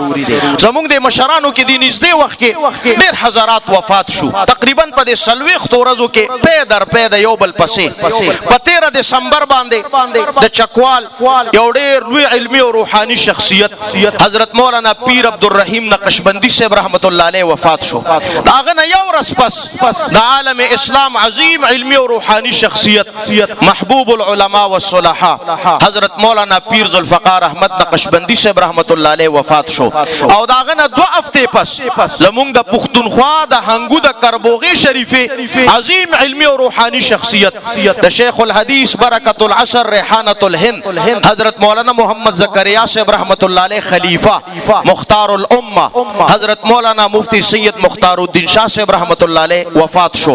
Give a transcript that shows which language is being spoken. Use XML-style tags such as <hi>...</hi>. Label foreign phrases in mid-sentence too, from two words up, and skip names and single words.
<ps>زمونږ د مشرانو کې د نږدې وخت کې ډېر حضرات وفات شو تقریبا په د سلويخت ورځو کې په در په د یو بل پسې په 13 دسمبر باندې د چکوال یو ډېر لوی علمي او روحاني شخصیت حضرت مولانا پیر عبدالرحیم نقشبندی صاحب</ps> <ar>رحمت الله علیه</ar> <ps>وفات شو. داغه نه یو ورځ پس د عالم اسلام عظیم علمی او روحانی شخصیت</ps> <ar>محبوب العلماء والصلحاء</ar> <ps>حضرت مولانا پیر ذوالفقار احمد نقشبندی صاحب</ps> <ar>رحمت الله علیه</ar> <ps>وفات شو. او داغه نه 2 هفته پس زمونږ د پښتونخوا د هنګو د کربوغي شریفه عظیم علمی او روحانی شخصیت د شیخ الحدیث برکت العصر ریحانه الهند حضرت مولانا محمد زکریا صاحب</ps> <ar>رحمت الله علیه</ar> <ps>خلیفہ مختار الامه حضرت مولانا مفتی سید مختار الدین شاہ صاحب</ps> <ar>رحمت الله علیه</ar> <ps>وفات شو.</ps>